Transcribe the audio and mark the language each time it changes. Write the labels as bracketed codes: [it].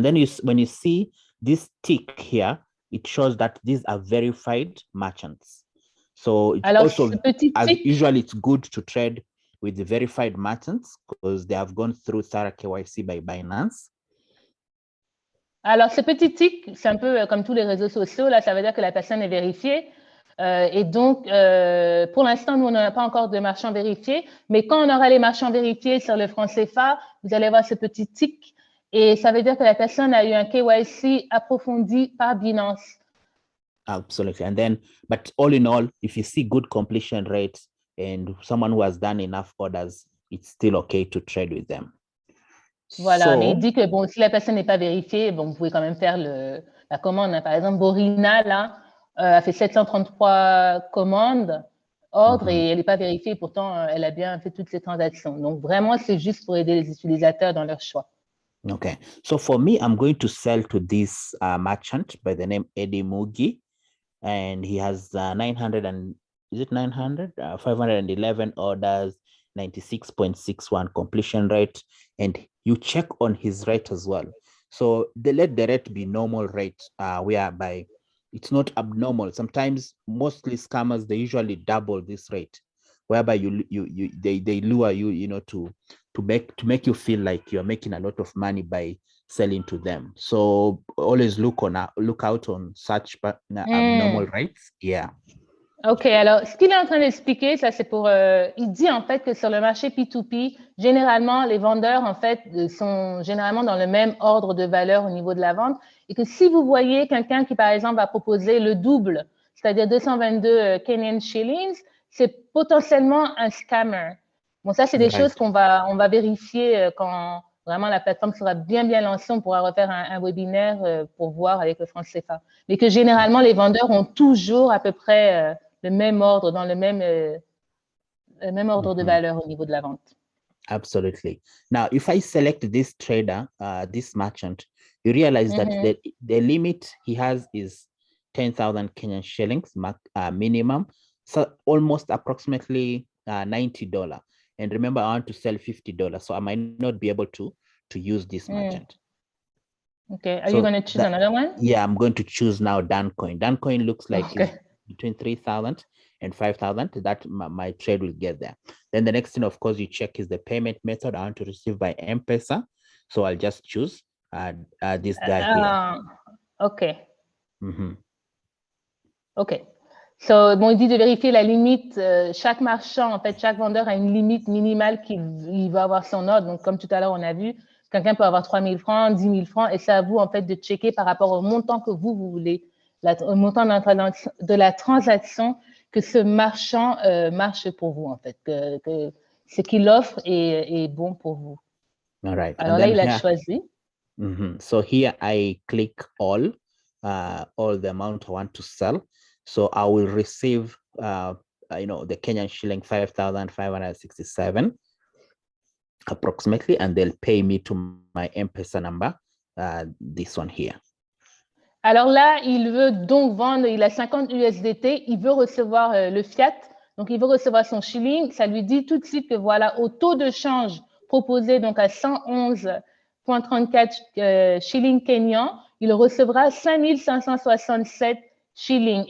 [en] And then when you see this tick here, it shows that these are verified merchants. So it's also, usually it's good to trade with the verified merchants because they have gone through thorough KYC by Binance. [fr] Alors, ce petit tick, c'est un peu comme tous les réseaux sociaux, là, ça veut dire que la personne est vérifiée. Et donc, pour l'instant, nous, on n'a pas encore de marchands vérifiés, mais quand on aura les marchands vérifiés sur le franc CFA, vous allez voir ce petit tick et ça veut dire que la personne a eu un KYC approfondi par Binance. Absolutely. And then, but all in all, if you see good completion rates and someone who has done enough orders, it's still okay to trade with them. Voilà, mais il dit que bon, si la personne n'est pas vérifiée, bon, vous pouvez quand même faire la commande. Hein. Par exemple, Borina, là, a fait 733 commandes, ordres, et elle n'est pas vérifiée. Pourtant, elle a bien fait toutes ces transactions. Donc, vraiment, c'est juste pour aider les utilisateurs dans leur choix. [en] Okay. So, for me, I'm going to sell to this merchant by the name Eddie Mugi. And he has 511 orders, 96.61 completion rate. And you check on his rate as well. So, let the rate be normal rate, whereby it's not abnormal. Sometimes, mostly scammers, they usually double this rate, whereby they lure you, you know, to make you feel like you're making a lot of money by selling to them. So always look out on such abnormal rates. Yeah. [fr] OK, alors ce qu'il est en train d'expliquer, ça c'est pour, il dit en fait que sur le marché P2P, généralement les vendeurs en fait sont généralement dans le même ordre de valeur au niveau de la vente et que si vous voyez quelqu'un qui par exemple va proposer le double, c'est-à-dire 222 [en] Kenyan shillings, [fr] c'est potentiellement un scammer. Bon, ça c'est des choses on va vérifier quand vraiment la plateforme sera bien lancée, on pourra refaire un webinaire pour voir avec le franc CFA. Mais que généralement les vendeurs ont toujours à peu près le même ordre, dans le même ordre de valeur au niveau de la vente. [en] Absolutely. Now, if I select this trader, this merchant, you realize that the limit he has is 10,000 Kenyan shillings minimum, so almost approximately $90. And remember, I want to sell $50, so I might not be able to use this merchant. Okay, are you going to choose another one? Yeah, I'm going to choose now Dancoin. Dancoin looks like between 3,000 and 5,000, that my trade will get there. Then the next thing, of course, you check is the payment method. I want to receive by M-Pesa. So I'll just choose this guy here. OK. Mhm. OK. [fr] So, bon, il dit de vérifier la limite. Chaque marchand, en fait, chaque vendeur a une limite minimale qu'il va avoir son ordre. Donc, comme tout à l'heure, on a vu, quelqu'un peut avoir 3 000 francs, 10 000 francs, et c'est à vous, en fait, de checker par rapport au montant que vous voulez, au montant de la transaction, que ce marchand marche pour vous, en fait, que ce qu'il offre est bon pour vous. [en] All right. [fr] Alors là, il a choisi. [en] So here I click all the amount I want to sell. So I will receive, the Kenyan shilling 5,567 approximately, and they'll pay me to my M-Pesa number, this one here. [fr] Alors là, il veut donc vendre, il a 50 USDT, il veut recevoir le fiat, donc il veut recevoir son shilling. Ça lui dit tout de suite que voilà, au taux de change proposé donc à 111,34 shillings kenyans, il recevra 5 567 shillings.